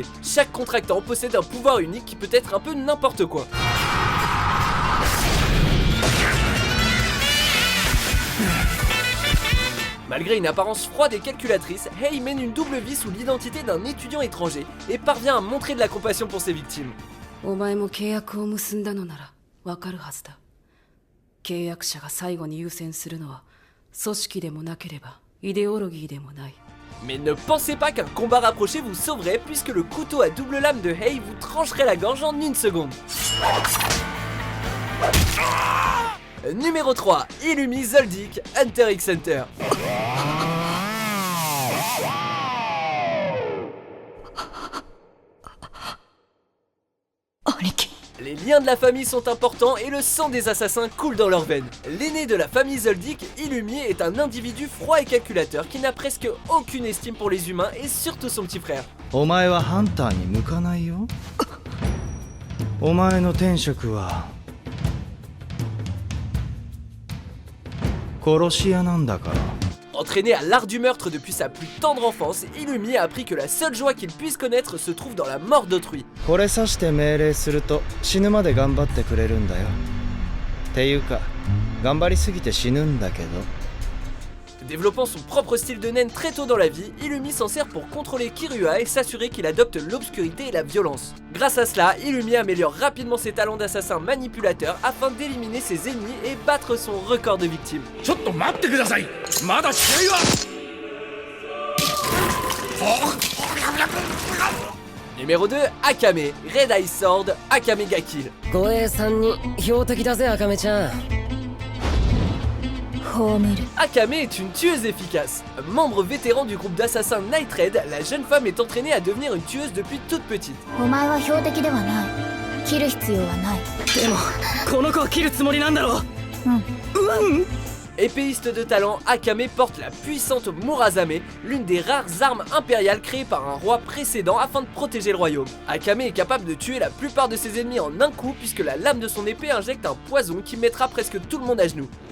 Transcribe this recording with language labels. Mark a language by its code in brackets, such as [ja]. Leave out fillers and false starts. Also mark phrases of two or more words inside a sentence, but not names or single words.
[fr] Chaque contractant possède un pouvoir unique qui peut être un peu n'importe quoi. Malgré une apparence froide et calculatrice, Hey mène une double vie sous l'identité d'un étudiant étranger et parvient à montrer de la compassion pour ses victimes. [ja] お前も契約を結んだのならわかるはずだ。契約者が最後に優先するのは組織でもなければイデオロギーでもない。 [fr] Mais ne pensez pas qu'un combat rapproché vous sauverait puisque le couteau à double lame de Hey vous trancherait la gorge en une seconde. Numéro 3, Illumi Zoldyck, Hunter x Hunter. Les liens de la famille sont importants et le sang des assassins coule dans leurs veines. L'aîné de la famille Zoldyck, Illumi, est un individu froid et calculateur qui n'a presque aucune estime pour les humains et surtout son petit frère. [ja] お前はハンターに向かないよ。お前の天職は殺し屋なんだから。 [fr] Entraîné à l'art du meurtre depuis sa plus tendre enfance, Illumi a appris que la seule joie qu'il puisse connaître se trouve dans la mort d'autrui. [ja] これさして命令すると死ぬまで頑張ってくれるんだよ。っていうか頑張りすぎて死ぬんだけど。 [fr] Développant son propre style de naine très tôt dans la vie, Illumi s'en sert pour contrôler Kirua et s'assurer qu'il adopte l'obscurité et la violence. Grâce à cela, Illumi améliore rapidement ses talents d'assassin manipulateur afin d'éliminer ses ennemis et battre son record de victimes. Numéro 2, Akame, Red Eye Sword, Akame ga Kill. [ja] 護衛さんに標的だぜ、アカメちゃん。 [fr] Akame est une tueuse efficace. Membre vétéran du groupe d'assassins Night Raid, la jeune femme est entraînée à devenir une tueuse depuis toute petite. [ja] お前は標的ではない。切る必要はない。でもこの子を切るつもりなんだろ。 [fr] Épéiste de talent, Akame porte la puissante Murazame, l'une des rares armes impériales créées par un roi précédent afin de protéger le royaume. Akame est capable de tuer la plupart de ses ennemis en un coup puisque la lame de son épée injecte un poison qui mettra presque tout le monde à genoux.